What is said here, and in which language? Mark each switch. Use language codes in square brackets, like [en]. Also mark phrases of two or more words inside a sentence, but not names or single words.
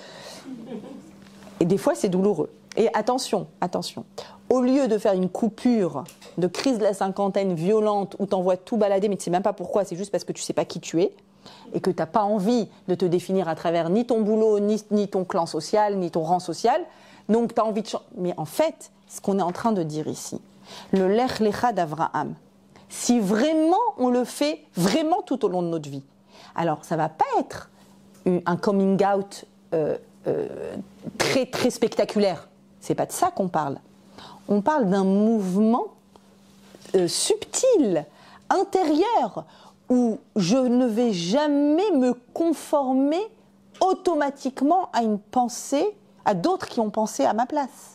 [fr] Et des fois, c'est douloureux. Et attention, au lieu de faire une coupure de crise de la cinquantaine violente où tu envoies tout balader, mais tu ne sais même pas pourquoi, c'est juste parce que tu ne sais pas qui tu es, et que tu n'as pas envie de te définir à travers ni ton boulot, ni ton clan social, ni ton rang social, donc tu as envie de changer. Mais en fait, ce qu'on est en train de dire ici, le [he] לך לך [fr] d'Avraham, si vraiment on le fait vraiment tout au long de notre vie, alors ça ne va pas être un [en] coming out [fr] très très spectaculaire. C'est pas de ça qu'on parle. On parle d'un mouvement subtil, intérieur, où je ne vais jamais me conformer automatiquement à une pensée, à d'autres qui ont pensé à ma place.